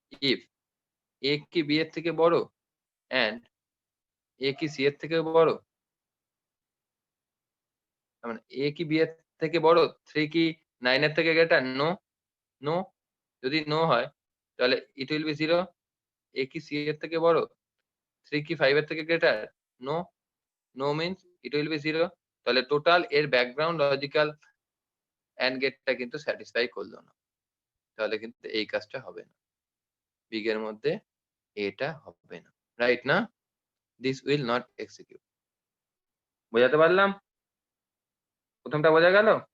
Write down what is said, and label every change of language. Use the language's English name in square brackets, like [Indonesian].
[English] if A [Bangla] কি B এর থেকে বড় [English] and A [Bangla] কি C এর থেকে বড়, তার মানে A কি B এর থেকে বড়, 3 কি 9 এর থেকে গ্রেটার? [English] No, no. [Bangla] যদি নো হয় তাহলে [English] it will be 0। [Bangla] A কি C এর থেকে বড়, 3 কি 5 এর থেকে greater? [English] No, no means it will be 0। [Bangla] তাহলে টোটাল এর ব্যাকগ্রাউন্ড লজিক্যাল এন্ড গেটটা কিন্তু স্যাটিসফাই করলো না, তাহলে কিন্তু এই কাজটা হবে না, বিগ এর মধ্যে এটা হবে না, রাইট না? [English] This will not execute. [Bangla] বোঝাতে পারলাম? প্রথমটা বোঝা গেল?